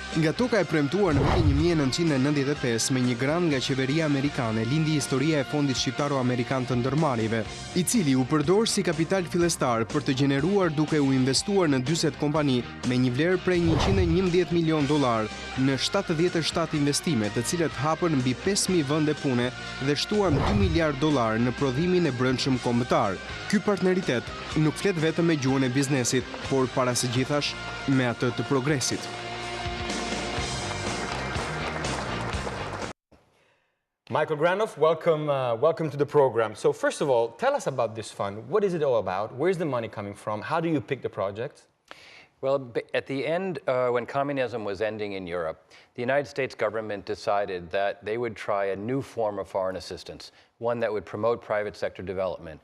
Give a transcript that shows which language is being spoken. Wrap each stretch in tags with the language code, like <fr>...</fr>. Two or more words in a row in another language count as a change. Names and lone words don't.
<sq>Nga toka e premtuar në vitin 1995 me një grant nga qeveria amerikane, lindi historia e Fondit Shqiptaro-Amerikan të Ndërmarrjeve, I cili u përdor si kapital fillestar për të gjeneruar duke u investuar në 40 kompani me një vlerë prej $111 milion në 77 investime, të cilat hapën mbi 5.000 vende pune dhe shtuan $2 miliard në prodhimin e brendshëm kombëtar. Ky partneritet nuk flet vetëm me gjuhën e biznesit, por para së gjithash me atë të progresit.</sq> <en>Michael Granoff, welcome to the program. So first of all, tell us about this fund. What is it all about? Where's the money coming from? How do you pick the projects? Well, at the end, when communism was ending in Europe, the United States government decided that they would try a new form of foreign assistance, one that would promote private sector development.</en>